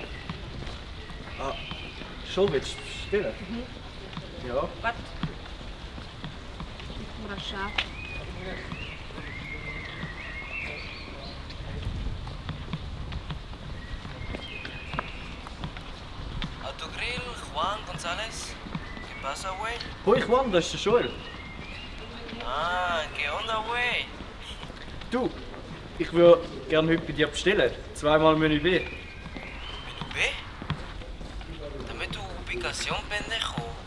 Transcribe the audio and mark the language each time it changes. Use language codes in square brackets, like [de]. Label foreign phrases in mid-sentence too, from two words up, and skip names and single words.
[de] Ah, schon willst du bestellen? Ja. Warte. Mal das scharf. Autogrill, Juan González. [es] ¿Qué pasa, güey? [de] Hoi Juan, das ist der Joel. [es] Ah, ¿qué onda, güey? [de] Du, ich würde gerne heute bei dir bestellen. 2-mal Menü B. [es] ¿Ve? Dame tu ubicación, pendejo.